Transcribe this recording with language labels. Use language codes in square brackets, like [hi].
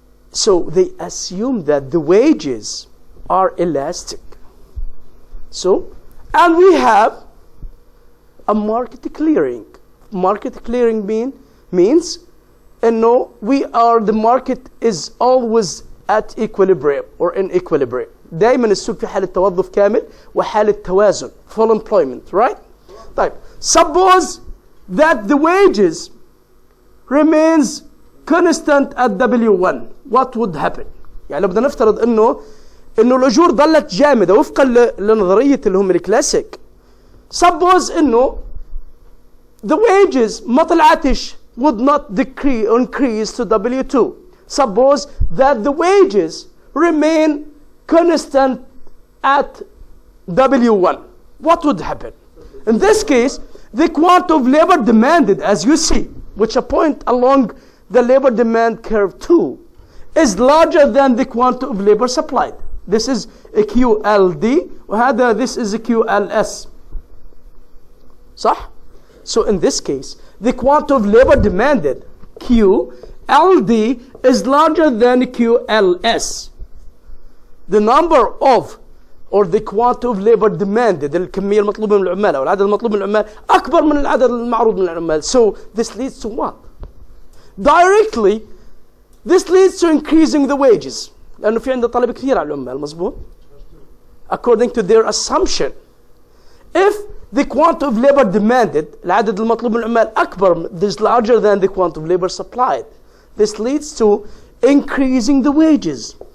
[en] So they assume that the wages are elastic. So, and we have a market clearing. Market clearing means, the market is always at equilibrium or in equilibrium. [ar] دائما السوق في حالة توظف كامل وحالة توازن, [en] full employment, right? [ar] طيب, [en] suppose that the wages remains constant at W1, what would happen? [ar] يعني لو بدنا نفترض انه الاجور ظلت جامدة وفقا لنظرية اللي هم الكلاسيك. [en] Suppose [ar] انه [en] the wages [ar] ما طلعتش, [en] would not increase to W2. Suppose that the wages remain constant at W1. What would happen? In this case, the quantity of labor demanded, as you see, which a point along the labor demand curve 2, is larger than the quantity of labor supplied. This is a QLD, this is a QLS. [ar] صح? [en] So in this case, the quantity of labor demanded, QLD, is larger than QLS. The number of, or the quantity of labor demanded, [ar] الكمية المطلوبة من العمال أو العدد المطلوب من العمال أكبر من العدد المعروض من العمال. [en] So this leads to what? Directly, this leads to increasing the wages. [ar] لأنه في عنده طلب كثير على العمال, مظبوط? [en] According to their assumption. If the quantity of labor demanded, [ar] العدد المطلوب من العمال أكبر, [en] is larger than the quantity of labor supplied, this leads to increasing the wages.